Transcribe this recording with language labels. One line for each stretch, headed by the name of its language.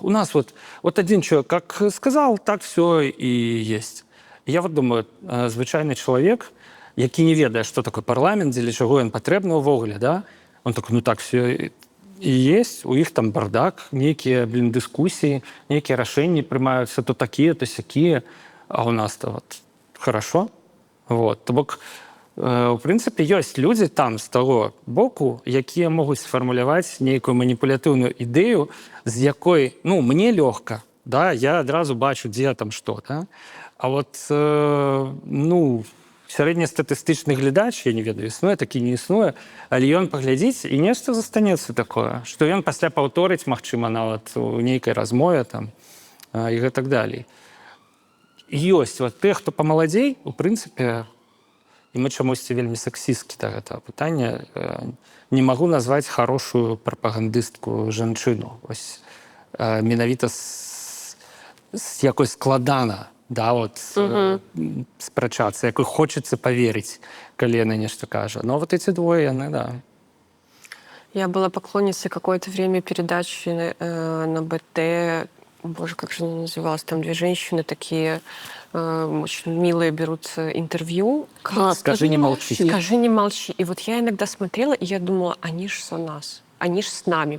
Russian: У нас вот один человек как сказал, так все и есть. Я вот думаю,
Belarusian: звычайны чалавек, які не ведае, што такое парламент, дзеля чаго ён патрэбны ўвогуле, да?
Russian: Он такой, ну так все и есть.
Belarusian: У іх там бардак, нейкія, дыскуссіі, нейкія рашэнні прымаюцца то такія, то сякія,
Russian: а у нас-то вот хорошо.
Belarusian: Вот. То бок, у прынцыпе, ёсць людзі там з таго боку, якія могуць сфармуляваць нейкую маніпулятыўную ідэю, з якой, ну, мне лёгка, да, я адразу бачу, дзе там што, да? А вот, ну, сярэднестатыстычны глядач, я не ведаю, існуе, такі не існуе, але ён паглядзіць, і нешта застанецца такое, што ён пасля паўторыць, магчыма, нават у нейкай размове там, і гэтак далей. Ёсць вот тых, хто памаладзей, у прынцыпе, і мы чамусьці вельмі сексісткі да гэтага пытання, не магу назваць хорошую прапагандыстку жанчыну. Вось менавіта з якой складана, да, вот, спрачацца, якой хочацца паверыць, калі яна нешта кажа.
Russian: Но вот эти двое, яны, да. Я была поклонницей какое-то время передачи на БТ. Боже, как же она называлась? Там две женщины такие очень милые берут интервью. «Скажи, не молчи». «Скажи, не молчи». И вот я иногда смотрела, и я думала, они ж со нас, они ж с нами.